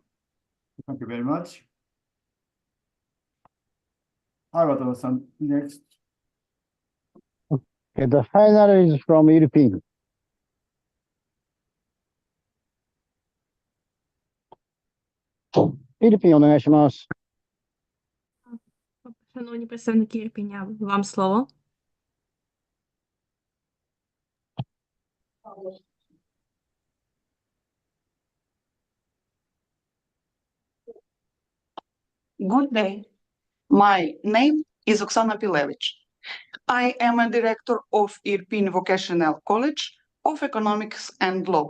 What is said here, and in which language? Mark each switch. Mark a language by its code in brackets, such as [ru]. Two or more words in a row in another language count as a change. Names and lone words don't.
[en] Thank you very much. Arado-san, next. Okay, the final is from Philippines. Philippines, [ja] お願いします。 [uk] Шановні представники Ірпеня, вам слово. [en] Good day. My name is Oksana Pilevich. I am a director of Irpin Vocational College of Economics and Law.